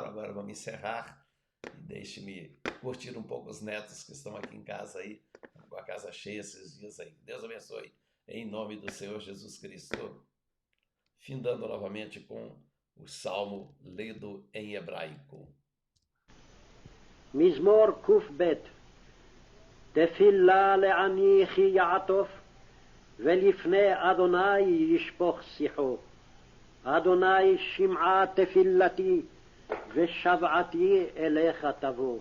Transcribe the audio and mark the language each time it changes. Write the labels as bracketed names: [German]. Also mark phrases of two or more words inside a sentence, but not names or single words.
[Portuguese] Agora vamos encerrar. E deixe-me curtir um pouco os netos que estão aqui em casa aí, com a casa cheia esses dias aí. Deus abençoe, em nome do Senhor Jesus Cristo. Findando novamente com o salmo lido em hebraico. [Hebrew] מזמור ק"ב. תפילה לעני כי יעטוף, ולפני אדוני ישפוך שיחו. אדוני שמעה תפילתי, ושבעתי אליך תבוא.